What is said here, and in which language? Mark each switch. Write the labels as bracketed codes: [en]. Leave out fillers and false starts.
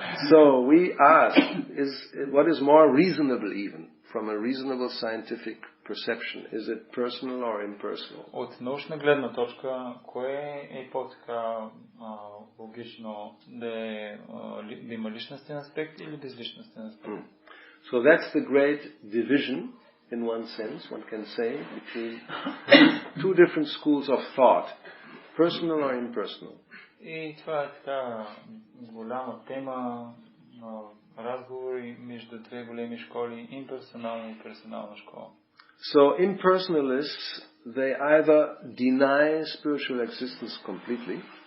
[en] So we ask, what is more reasonable even, from a reasonable scientific perception? Is it personal or impersonal? [bg] От научна гледна точка, кое е по-така логично да има личностен аспект или безличностен аспект? [en] So that's the great division, in one sense, one can say, between two different schools of thought, personal or impersonal. [bg] И това е така голяма тема на разговори между две големи школи, имперсонална и персонална школа. [en] So impersonalists, they either deny spiritual existence completely,